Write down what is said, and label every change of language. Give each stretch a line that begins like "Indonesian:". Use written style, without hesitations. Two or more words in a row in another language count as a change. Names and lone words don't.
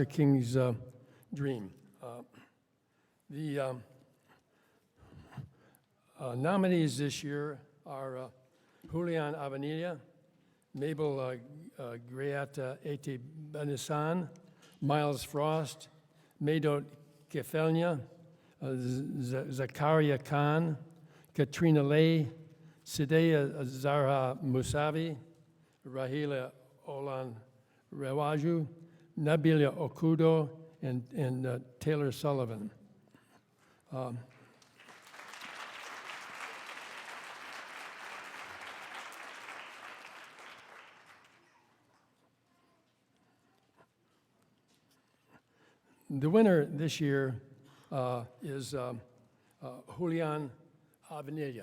English: King's dream. The nominees this year are Julian Avenilla, Mabel Greata Eti Benissan, Miles Frost, Medot Kefelnia, Zakaria Khan, Katrina Lay, Sidea Zahra Musavi, Rahila Olan Rewaju, Nabila Okudo, and Taylor Sullivan. The winner this year is Julian Avenilla.